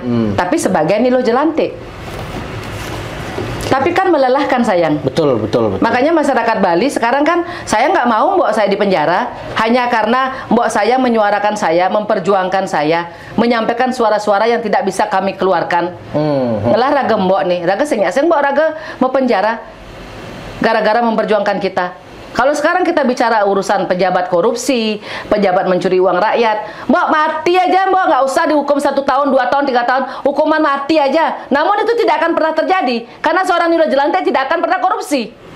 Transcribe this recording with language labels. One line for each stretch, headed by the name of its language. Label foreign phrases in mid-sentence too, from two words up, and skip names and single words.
Indonesian: Tapi sebagai Nilo Jelantik. Tapi kan melelahkan sayang. Betul. Makanya masyarakat Bali sekarang kan saya nggak mau Mbok saya di penjara hanya karena Mbok saya menyuarakan saya, memperjuangkan saya, menyampaikan suara-suara yang tidak bisa kami keluarkan.
Balinese: Ngelah raga Mbok nih, raga seng Mbok raga
Indonesian: mau penjara gara-gara memperjuangkan kita. Kalau sekarang kita bicara urusan pejabat korupsi, pejabat mencuri uang rakyat, Mbok mati aja Mbok, nggak usah dihukum 1 tahun, 2 tahun, 3 tahun, hukuman mati aja. Namun itu tidak akan pernah terjadi karena seorang Nilo Jelantik tidak akan pernah korupsi.